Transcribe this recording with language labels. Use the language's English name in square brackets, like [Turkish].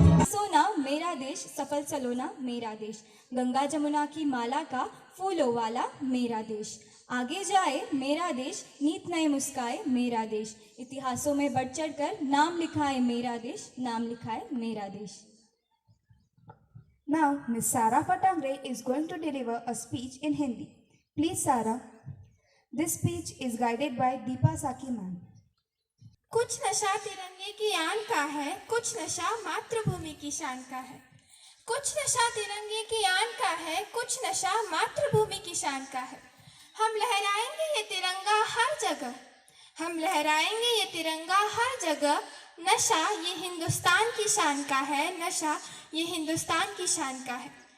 [Hindi] सोना मेरा देश सफल सलोना मेरा देश गंगा जमुना की माला का फूलों वाला मेरा देश आगे जाए मेरा देश नीत नए मुस्काए मेरा देश इतिहासों में बढ़ चढ़ कर नाम लिखाए मेरा देश नाम लिखाए मेरा देश। [English] Now, Miss Sarah Patangre is going to deliver a speech in Hindi. Please, Sarah. This speech is guided by Deepa Saki ma'am. [Hindi] कुछ नशा तिरंगे की आन का है कुछ नशा मातृभूमि की शान का है कुछ नशा तिरंगे की आन का है कुछ नशा मातृभूमि की शान का है हम लहराएंगे ये तिरंगा हर जगह हम लहराएंगे ये तिरंगा हर जगह नशा ये हिंदुस्तान की शान का है नशा ये हिंदुस्तान की शान का है।